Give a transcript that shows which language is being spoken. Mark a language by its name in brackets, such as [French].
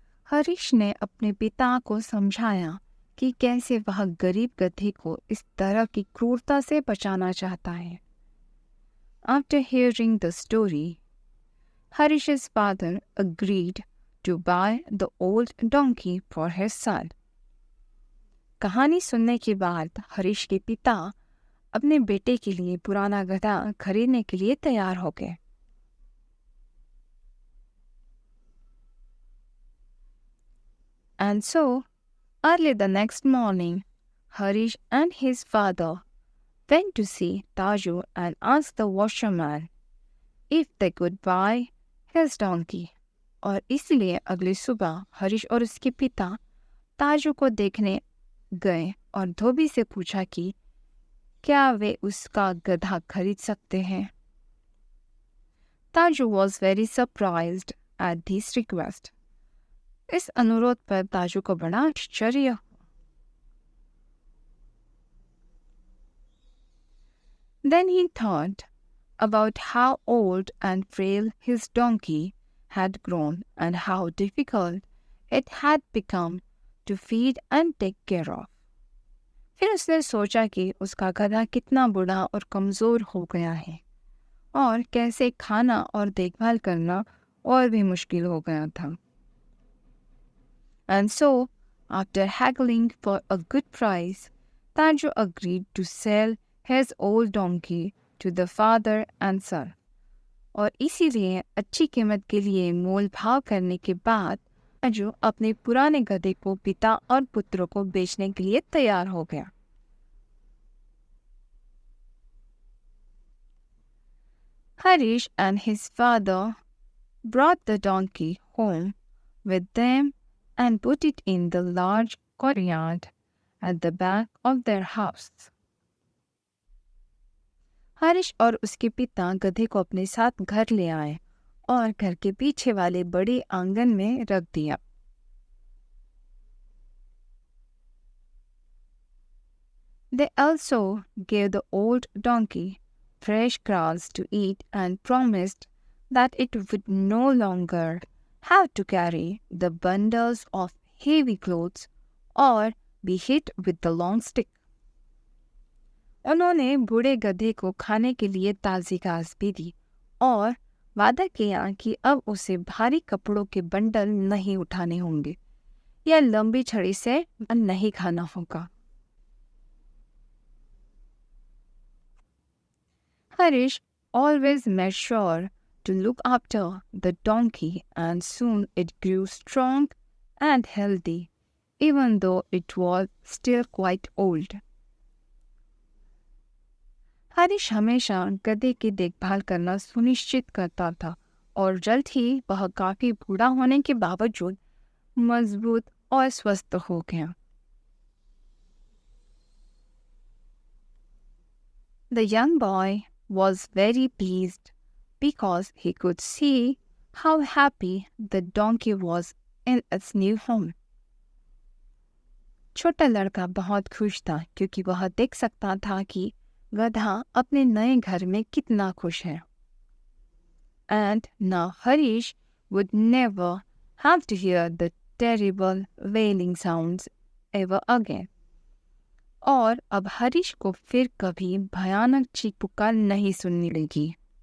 [Hindi] हरीश ने अपने पिता को समझाया कि कैसे वह गरीब गधे को इस तरह की क्रूरता से बचाना चाहता है। [English] After hearing the story, Harish's father agreed to buy the old donkey for his son. [Hindi] कहानी सुनने के बाद हरीश के पिता अपने बेटे के लिए पुराना गधा खरीदने के लिए तैयार हो गए। [English] And so, early the next morning, Harish and his father went to see Taju and asked the washerman if they could buy his donkey. [Hindi] और इसलिए अगली सुबह हरीश और उसके पिता ताजू को देखने गए और धोबी से पूछा कि क्या वे उसका गधा खरीद सकते हैं। [English] Taju was very surprised at this request. [Hindi] इस अनुरोध पर ताजू को बड़ा आश्चर्य हुआ। [English] Then he thought about how old and frail his donkey had grown and how difficult it had become to feed and take care of. [Hindi] फिर उसने सोचा कि उसका गधा कितना बूढ़ा और कमज़ोर हो गया है और कैसे खाना और देखभाल करना और भी मुश्किल हो गया था। [English] And so, after haggling for a good price, Taju agreed to sell his old donkey to the father and son. [Hindi] और इसीलिए अच्छी कीमत के लिए मोल भाव करने के बाद ताजू अपने पुराने गधे को पिता और पुत्रों को बेचने के लिए तैयार हो गया। [English] Harish and his father brought the donkey home with them and put it in the large courtyard at the back of their house. [Hindi] Harish और उसके पिता गधे को अपने साथ घर ले आए और घर के पीछे वाले बड़े आंगन में रख दिया। [English] They also gave the old donkey fresh grass to eat and promised that it would no longer have to carry the bundles of heavy clothes or be hit with the long stick. [Hindi] उन्होंने बूढ़े गधे को खाने के लिए ताज़ी घास भी दी और वादा किया कि अब उसे भारी कपड़ों के बंडल नहीं उठाने होंगे या लंबी छड़ी से नहीं खाना होगा। [English] Harish always made sure to look after the donkey and soon it grew strong and healthy, even though it was still quite old. [Hindi] Harish हमेशा गधे की देखभाल करना सुनिश्चित करता था और जल्द ही वह काफी बूढ़ा होने के बावजूद मजबूत और स्वस्थ हो गया। [English] The young boy was very pleased because he could see how happy the donkey was in its new home. [Hindi] छोटा लड़का बहुत खुश था क्योंकि वह देख सकता था कि गधा अपने नए घर में कितना खुश है। [English] And now Harish would never have to hear the terrible wailing sounds ever again. [Hindi] और अब हरीश को फिर कभी भयानक चीख पुकार नहीं सुनने लगी।